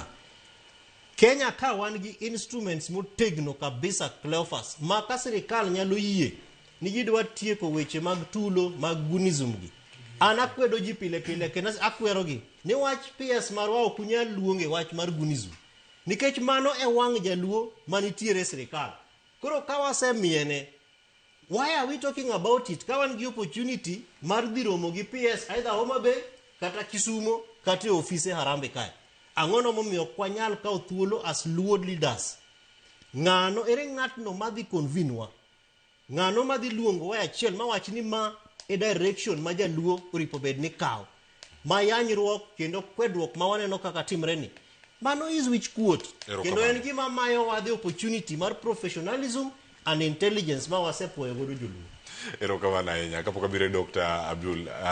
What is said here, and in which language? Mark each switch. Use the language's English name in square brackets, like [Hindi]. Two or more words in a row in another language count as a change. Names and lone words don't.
[Luo (Kenya and Tanzania)] Kenya ka wan gi instruments motegno kabisa Cleophas ma ka sirikal nyalo yie ni gidwa tieko weche mag tulo mag gunism gi. An akwedo ji pile pile kendo akwero gi ni wach PS marwa ok nyal luonge wach mar gunism. Nikech mano e wang' jaluo manitiere sirikal. Koro ka wasemiene, [English] why are we talking about it? [Luo (Kenya and Tanzania)] Ka wan gi opportunity mar dhi romo gi PS either Homa Bay kata Kisumo kata ofise Harambe kae. Ang'ono momiyo kwanyal kawo thuolo [English] as Luo leaders. [Luo (Kenya and Tanzania)] Ng'ano ere ng'atno madhi convinwa. Ng'ano madhi luongo wa achiel mawach ni ma e direction ma jaluo oripo bed ni kawo. Ma yanyruok kendo kwedruok ma waneno kaka timre ni. Mano [English] is which quote. [Luo (Kenya and Tanzania)] Kendo en gima mayo wadhi opportunity mar [English] professionalism and intelligence [Luo (Kenya and Tanzania)] ma wasepuoyo godo joluo. Erokamano ahinya. Kapok abiro Dr. Abdul